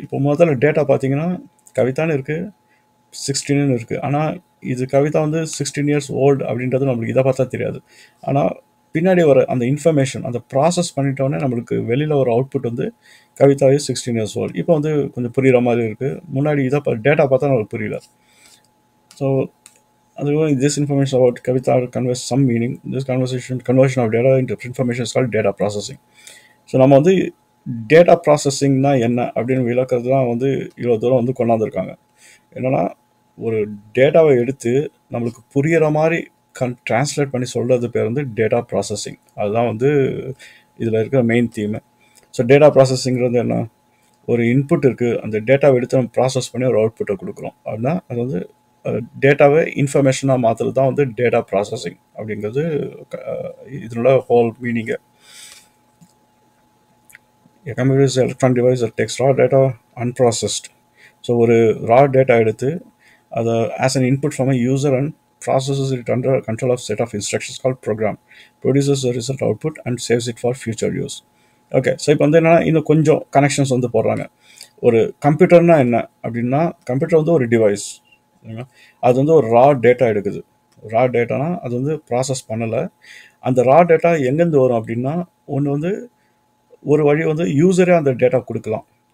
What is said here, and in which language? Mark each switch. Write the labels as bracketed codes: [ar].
[ta] இப்போ முதல்ல டேட்டா பார்த்தீங்கன்னா கவிதான்னு இருக்குது, 16ன்னு இருக்குது. ஆனால் இது கவிதா வந்து [en] 16 years old [ta] அப்படின்றது நம்மளுக்கு இதை பார்த்தா தெரியாது. ஆனால் பின்னாடி வர அந்த இன்ஃபர்மேஷன் அந்த ப்ராசஸ் பண்ணிட்டோன்னே நம்மளுக்கு வெளியில் ஒரு அவுட்புட் வந்து கவிதா இஸ் [en] 16 years old. [ta] இப்போ வந்து கொஞ்சம் புரிகிற மாதிரி இருக்குது. முன்னாடி டேட்டா பார்த்தா நம்மளுக்கு புரியல. [en] So otherwise, this information about Kavita conveys some meaning. This conversion of data into information is called data processing. [ta] So நம்ம வந்து டேட்டா ப்ராசஸிங்னா என்ன அப்படின்னு விளக்கிறது தான் வந்து இவ்வளோ தூரம் வந்து கொண்டாந்துருக்காங்க. என்னென்னா ஒரு டேட்டாவை எடுத்து நம்மளுக்கு புரிகிற மாதிரி ட்ரான்ஸ்லேட் பண்ணி சொல்கிறது பேர் வந்து டேட்டா ப்ராசஸிங். அதுதான் வந்து இதில் இருக்கிற மெயின் தீம். ஸோ டேட்டா ப்ராசஸிங்கிறது என்ன, ஒரு இன்புட் இருக்குது, அந்த டேட்டாவை எடுத்து நம்ம ப்ராசஸ் பண்ணி ஒரு அவுட்புட்டை கொடுக்குறோம். அதுதான் அது வந்து டேட்டாவை இன்ஃபர்மேஷனாக மாற்றுறது தான் வந்து டேட்டா ப்ராசஸிங் அப்படிங்கிறது இதனோட whole meaning. [en] A computer is an electronic device that takes raw data unprocessed. [ta] So ஒரு ரா டேட்டா எடுத்து அதை [en] As an input from a user and processes it under control of set of instructions called program, produces the result output and saves it for future use. Okay. [ta] So இப்போ வந்து என்னன்னா இன்னும் கொஞ்சம் connections வந்து போடுறாங்க. ஒரு கம்ப்யூட்டர்னா என்ன அப்படின்னா, கம்ப்யூட்டர் வந்து ஒரு டிவைஸ். அது வந்து ஒரு ரா டேட்டா எடுக்குது. ரா டேட்டானா அது வந்து ப்ராசஸ் பண்ணலை. அந்த ரா டேட்டா எங்கேருந்து வரும் அப்படின்னா, ஒன்று வந்து ஒரு வழி வந்து யூசரே அந்த டேட்டா கொடுக்கலாம்.